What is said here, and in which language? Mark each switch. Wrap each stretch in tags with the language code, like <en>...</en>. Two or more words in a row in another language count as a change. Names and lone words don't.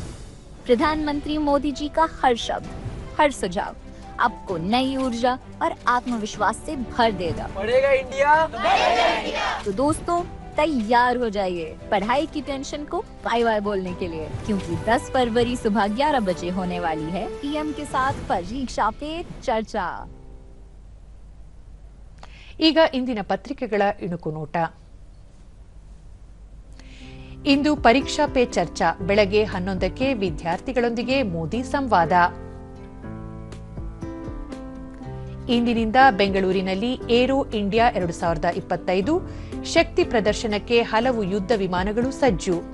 <hi>प्रधानमंत्री मोदी जी का हर शब्द, हर सुझाव आपको नई ऊर्जा और आत्मविश्वास से भर देगा. पढ़ेगा इंडिया, तो दोस्तों तैयार हो जाइए पढ़ाई की टेंशन को</hi> <en>bye bye</en> <hi>बोलने के लिए, क्योंकि 10 फरवरी सुबह 11 बजे होने वाली है पीएम के साथ परीक्षा पे चर्चा.</hi> <kn>ಈಗ ಇಂದಿನ ಪತ್ರಿಕೆಗಳ ಇಣುಕು ನೋಟ. ಇಂದು ಪರೀಕ್ಷಾ ಪೇ ಚರ್ಚಾ. ಬೆಳಗ್ಗೆ 11ಕ್ಕೆ ವಿದ್ಯಾರ್ಥಿಗಳೊಂದಿಗೆ ಮೋದಿ ಸಂವಾದ. ಇಂದಿನಿಂದ ಬೆಂಗಳೂರಿನಲ್ಲಿ ಏರೋ ಇಂಡಿಯಾ 2025 ಶಕ್ತಿ ಪ್ರದರ್ಶನಕ್ಕೆ ಹಲವು ಯುದ್ಧ ವಿಮಾನಗಳು ಸಜ್ಜು.</kn>